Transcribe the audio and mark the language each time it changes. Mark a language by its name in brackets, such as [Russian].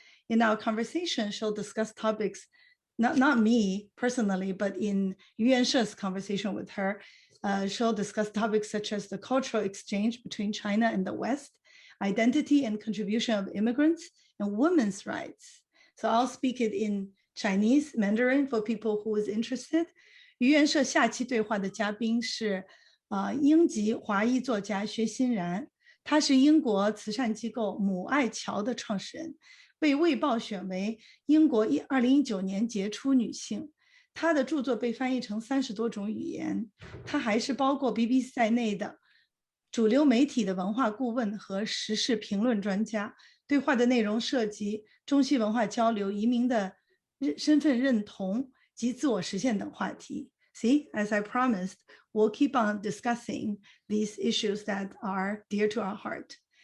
[English] In our conversation, she'll discuss topics, not me personally, but in Yuan She's conversation with her, she'll discuss topics such as the cultural exchange between China and the West, identity and contribution of immigrants, and women's rights. So I'll speak it in Chinese, Mandarin for people who is interested. [Chinese] 愚园社下期对话的嘉宾是英籍华裔作家薛欣然，他是英国慈善机构母爱桥的创始人，被《卫报》选为英国2019年杰出女性。他的著作被翻译成30多种语言，他还是包括 BBC 在内的主流媒体的文化顾问和时事评论专家。对话的内容涉及中西文化交流、移民的身份认同及自我实现等话题。 [English] See, as I promised, we'll keep on discussing these issues that are dear to our heart.